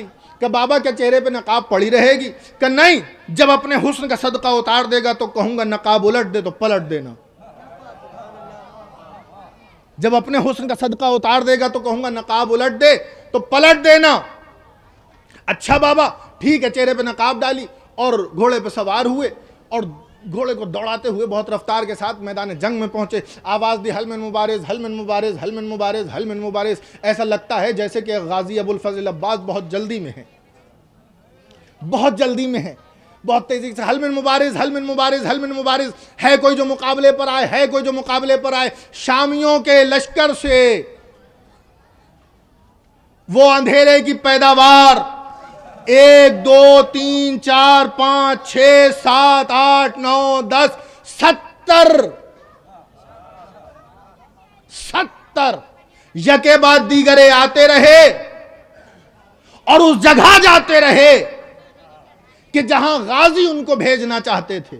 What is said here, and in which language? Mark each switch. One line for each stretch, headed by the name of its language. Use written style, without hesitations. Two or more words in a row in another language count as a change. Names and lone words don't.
Urdu: کہ بابا کیا چہرے پہ نقاب پڑی رہے گی؟ کہ نہیں، جب اپنے حسن کا صدقہ اتار دے گا تو کہوں گا نقاب الٹ دے تو پلٹ دینا، جب اپنے حسن کا صدقہ اتار دے گا تو کہوں گا نقاب الٹ دے تو پلٹ دینا۔ اچھا بابا ٹھیک ہے، چہرے پہ نقاب ڈالی اور گھوڑے پہ سوار ہوئے اور گھوڑے کو دوڑاتے ہوئے بہت رفتار کے ساتھ میدان جنگ میں پہنچے۔
Arabic: آواز دی حل من مبارز، حل من مبارز، حل من مبارز، حل من مبارز۔
Urdu: ایسا لگتا ہے جیسے کہ غازی ابو الفضل عباس بہت جلدی میں ہے، بہت جلدی میں ہے، بہت تیزی سے
Arabic: حل من مبارز، حل من مبارز،
Urdu: حل من مبارز۔ ہے کوئی جو مقابلے پر آئے، ہے کوئی جو مقابلے پر آئے۔ شامیوں کے لشکر سے وہ اندھیرے کی پیداوار 1 2 3 4 5 6 7 8 9 10 70 یکے بعد دیگرے آتے رہے اور اس جگہ جاتے رہے کہ جہاں غازی ان کو بھیجنا چاہتے تھے۔